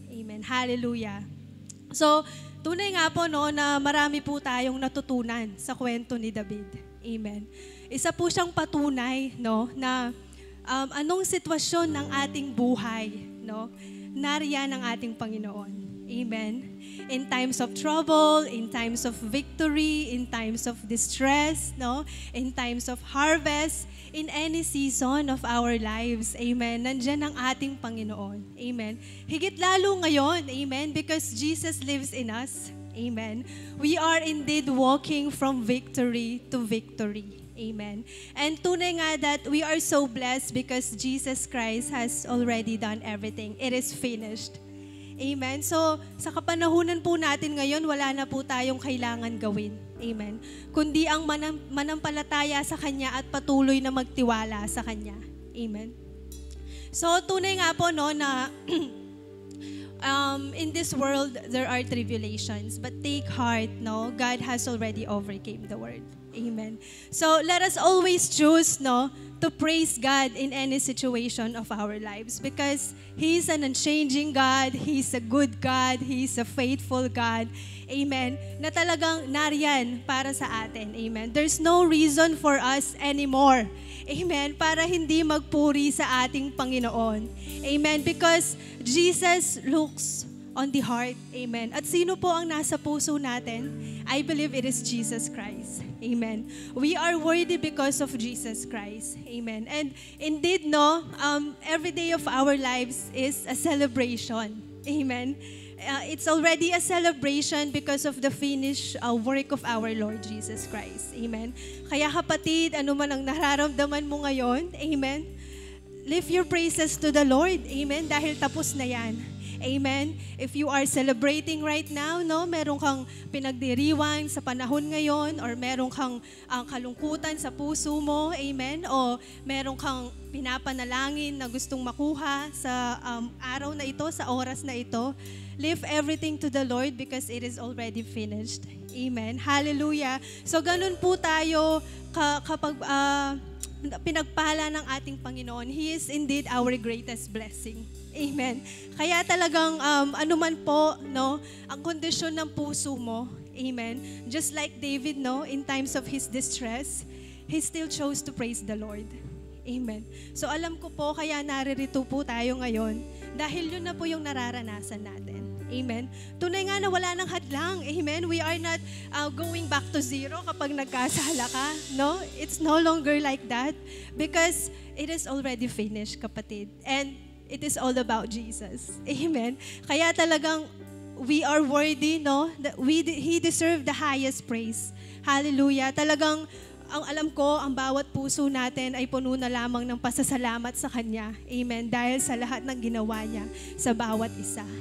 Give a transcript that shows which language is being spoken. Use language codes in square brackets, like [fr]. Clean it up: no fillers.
[tl] Amen. Hallelujah. So, tunay nga po, no, na marami po tayong natutunan sa kwento ni David. Amen. Isa po siyang patunay, no, na anong sitwasyon ng ating buhay, no, nariyan ang ating Panginoon. Amen. [en] In times of trouble, in times of victory, in times of distress, no, in times of harvest, in any season of our lives. Amen. [tl] Nandiyan ang ating Panginoon. [en] Amen. [tl] Higit lalo ngayon, [en] amen, because Jesus lives in us. Amen. We are indeed walking from victory to victory. Amen. And [tl] tunay nga [en] that we are so blessed because Jesus Christ has already done everything. It is finished. Amen. [tl] So, sa kapanahunan po natin ngayon, wala na po tayong kailangan gawin. Amen. Kundi ang manampalataya sa Kanya at patuloy na magtiwala sa Kanya. [en] Amen. So, [tl] tunay nga po no, na [en] in this world, there are tribulations. But take heart, no? God has already overcame the world. Amen. So let us always choose, no, to praise God in any situation of our lives because He is an unchanging God, He is a good God, He is a faithful God. Amen. [tl] Na talagang nariyan para sa atin. [en] Amen. There's no reason for us anymore. Amen. [tl] Para hindi magpuri sa ating Panginoon. Amen. [en] Because Jesus looks on the heart. Amen. [tl] At sino po ang nasa puso natin? [en] I believe it is Jesus Christ. Amen. We are worthy because of Jesus Christ. Amen. And indeed, no, every day of our lives is a celebration. Amen. It's already a celebration because of the finished work of our Lord Jesus Christ. [tl] Amen. Kaya kapatid, ano man ang nararamdaman mo ngayon, amen, [en] lift your praises to the Lord. [tl] Amen. Dahil tapos na yan. Amen. [en] If you are celebrating right now, [tl] no, meron kang pinagdiriwang sa panahon ngayon or meron kang kalungkutan sa puso mo, amen, o meron kang pinapanalangin na gustong makuha sa araw na ito, sa oras na ito, [en] lift everything to the Lord because it is already finished. [tl] Amen. Hallelujah. So ganun po tayo kapag pinagpala ng ating Panginoon. [en] He is indeed our greatest blessing. Amen. [tl] Kaya talagang anuman po, no, ang kondisyon ng puso mo, [en] amen, just like David, no, in times of his distress, he still chose to praise the Lord. Amen. [tl] So alam ko po, kaya naririto po tayo ngayon, dahil yun na po yung nararanasan natin. Amen. Tunay nga na wala nang hadlang. Amen. [en] We are not going back to zero [tl] kapag nagkasala ka. No? [en] It's no longer like that because it is already finished, kapatid. And it is all about Jesus. Amen. [tl] Kaya talagang [en] we are worthy, no? He deserved the highest praise. Hallelujah. [tl] Talagang ang alam ko, ang bawat puso natin ay puno na lamang ng pasasalamat sa Kanya. Amen. Dahil sa lahat ng ginawa niya sa bawat isa.